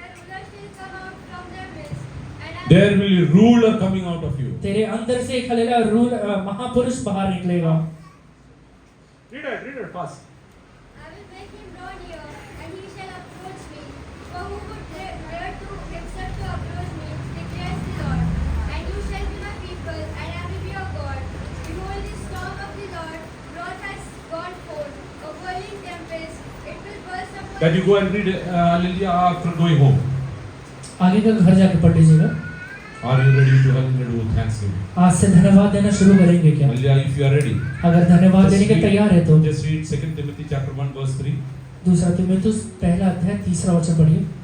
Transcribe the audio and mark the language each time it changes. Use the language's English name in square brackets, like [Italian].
[English] Their prince shall be one of themselves. Their rulers shall come out from their midst. And I There will be ruler coming out of you. [Hindi] तेरे अंदर से एक हलेला rule महापुरुष बाहर निकलेगा। [English] Read it fast. I will make him draw near, and he shall approach me. For who would dare to accept to approach me, declares the Lord. And you shall be my people, and I will be your God. Behold, the storm of the Lord, wrath has gone forth, a whirling tempest. It will burst upon That you go and read hallelujah after going home. [Hindi] आगे का घर जाके पढ़ लीजिएगा। [English] Are you ready to hallelujah do thanksgiving? [Hindi] आज से धन्यवाद देना शुरू करेंगे क्या? [English] Hallelujah. If you are ready, [Hindi] अगर धन्यवाद देने के तैयार है तो [English] just read 2 Timothy chapter 1 verse 3. [Hindi] दूसरा तीमुथियुस पहला अध्याय 3 वचन पढ़िए।